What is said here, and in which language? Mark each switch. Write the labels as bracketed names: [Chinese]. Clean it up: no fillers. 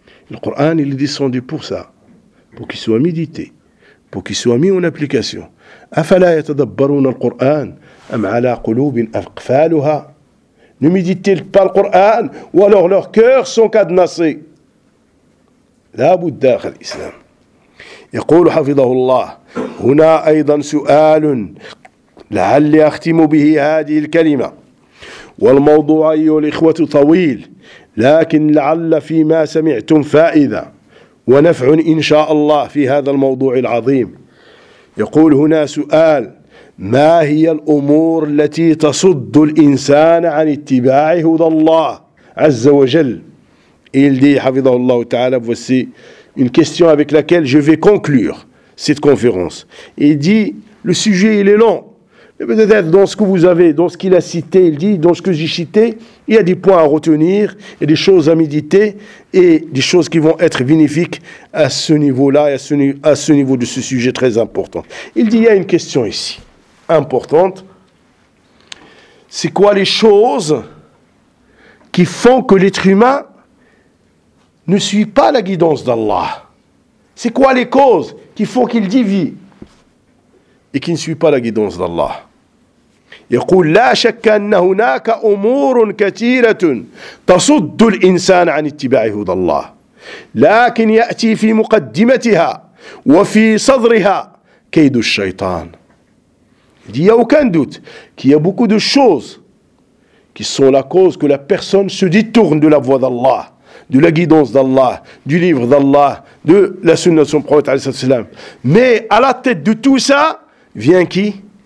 [French] Le Coran il est descendu pour ça, pour qu'il soit médité, pour qu'il soit mis en application. [Arabic] أَفَلَا يَتَدَبَّرُونَ الْقُرْآنَ أَمْ عَلَى قُلُوبٍ أَفْقْفَالُهَا. [French] Ne méditent-ils pas le Coran ou alors leurs cœurs sont cadenassés? La Bouddha, l'Islam. Il dit, [Arabic] حفظه الله, هنا أيضا سؤال لعلي أختم به هذه الكلمة والموضوع أيها الإخوة طويل لكن لعل فيما سمعتم فائدة ونفع إن شاء الله في هذا الموضوع العظيم. يقول هنا سؤال ما هي الأمور التي تصد الإنسان عن اتباع هدى الله عز وجل. [French] Il dit, [Arabic] حفظه الله تعالى, [French] voici une question avec laquelle je vais conclure cette conférence. Il dit, le sujet il est long. Mais peut-être dans ce que vous avez, dans ce qu'il a cité, il dit, dans ce que j'ai cité, il y a des points à retenir, et des choses à méditer, et des choses qui vont être bénéfiques à ce niveau-là, et à ce niveau de ce sujet très important. Il dit, il y a une question ici, importante. C'est quoi les choses qui font que l'être humain ne suit pas la guidance d'Allah? C'est quoi les causes qui font qu'il dévie et qui ne suit pas la guidance d'Allah? [Arabic] يقول لا شك أن هناك أمور كثيرة تصد الإنسان عن اتباع هدى الله لكن يأتي في مقدمتها وفي صدرها كيد الشيطان. [French] Il n'y a aucun doute qu'il y a beaucoup de choses qui sont la cause que la personne se détourne de la voie d'Allah, de la guidance d'Allah, du livre d'Allah, de la sunna de son prophète, alayhi salatu wasalam. Mais à la tête de tout ça vient qui?